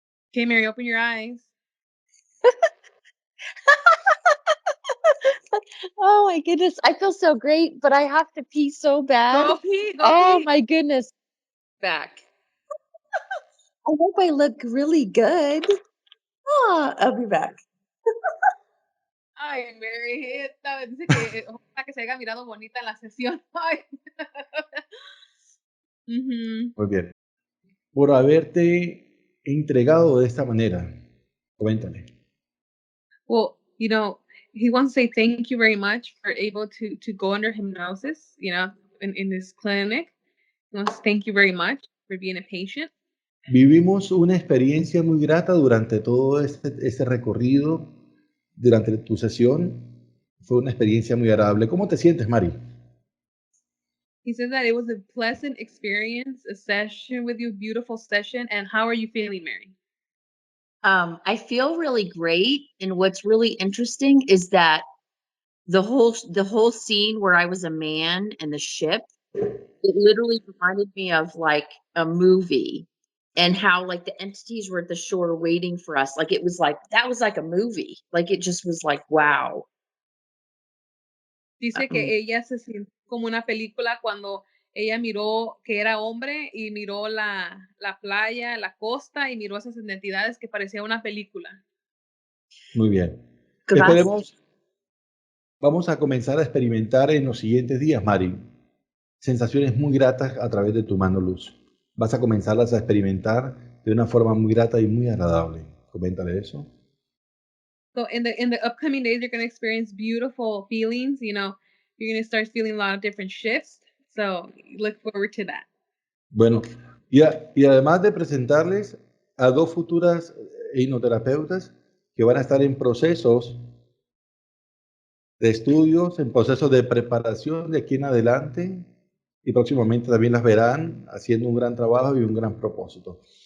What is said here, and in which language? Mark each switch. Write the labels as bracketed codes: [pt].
[en] Okay, Mary, open your eyes. Oh my goodness, I feel so great, but I have to pee so bad. Go pee, Oh pee. my goodness. Back. I hope I look really good. I'll be back. [es] Ay, Mary, dice que ojalá que se haya mirado bonita en la sesión. Ay. Muy bien. Por haberte entregado de esta manera, coméntale. [en] Well, he wants to say thank you very much for able to go under hypnosis, in this clinic. He wants to thank you very much for being a patient. [es] Vivimos una experiencia muy grata durante todo este recorrido, durante tu sesión. Fue una experiencia muy agradable. ¿Cómo te sientes, Mari? [en] He said that it was a pleasant experience, a session with you, beautiful session. And how are you feeling, Mary? I feel really great, and what's really interesting is that the whole scene where I was a man and the ship, it literally reminded me of like a movie, and how like the entities were at the shore waiting for us. Like it was like that was like a movie. Like it just was like wow. [es] Dice que ella se sintió como una película cuando ella miró que era hombre y miró la playa, la costa y miró esas identidades que parecía una película. Muy bien. Gracias. Vamos a comenzar a experimentar en los siguientes días, Mari, sensaciones muy gratas a través de tu mano luz. Vas a comenzarlas a experimentar de una forma muy grata y muy agradable. Coméntale eso. [en] So in the upcoming days, you're going to experience beautiful feelings. You know, you're going to start feeling a lot of different shifts. So look forward to that. [es] Bueno, y además de presentarles a 2 futuras hipnoterapeutas que van a estar en procesos de estudios, en procesos de preparación de aquí en adelante, y próximamente también las verán haciendo un gran trabajo y un gran propósito.